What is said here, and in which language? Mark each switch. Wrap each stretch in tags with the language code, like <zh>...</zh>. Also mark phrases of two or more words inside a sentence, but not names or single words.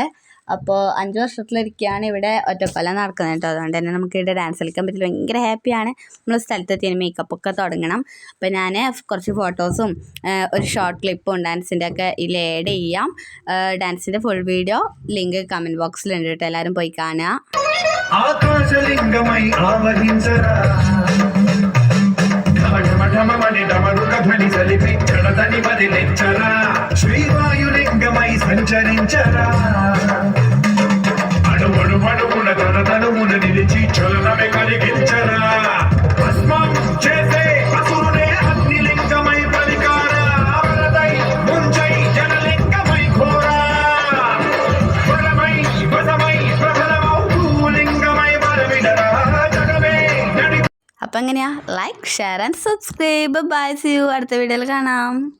<ml>അപ്പോൾ 5 വർഷത്തിലൊരിക്കലാണ് ഇവിടെ ഒറ്റക്കൊല നടക്കുന്നത് കേട്ടോ. അതുകൊണ്ട് തന്നെ നമുക്ക് ഇവിടെ ഡാൻസ് കളിക്കാൻ പറ്റില്ല. ഭയങ്കര ഹാപ്പിയാണ്. നമ്മൾ സ്ഥലത്തെത്തിയതിന് മേക്കപ്പൊക്കെ തുടങ്ങണം. അപ്പോൾ ഞാൻ കുറച്ച് ഫോട്ടോസും ഒരു</ml> <en>short clip</en> <ml>ഡാൻസിൻ്റെ ഒക്കെ ഇതിൽ ആഡ് ചെയ്യാം. ഡാൻസിൻ്റെ</ml> <en>full video link comment box</en> <ml>കേട്ടോ. എല്ലാവരും പോയി കാണുക.</ml> <te>శ్రీవాయులింగమై సంచరించరా అడుగున తనమున నిలిచి చలనమే కలిగించరా భస్మం చేసే అసురునే అగ్నిలింగమై పలికారా వరదై ముంచై జనలింగమై ఘోరా వరమై వసమై ప్రబలమౌ భూలింగమై వరవిడరా జగమే నడి.</te> <ml>അപ്പം എങ്ങനെയാ?</ml> <en>Like, share and subscribe. Bye, see you.</en> <ml>അടുത്ത വീഡിയോയിൽ കാണാം.</ml>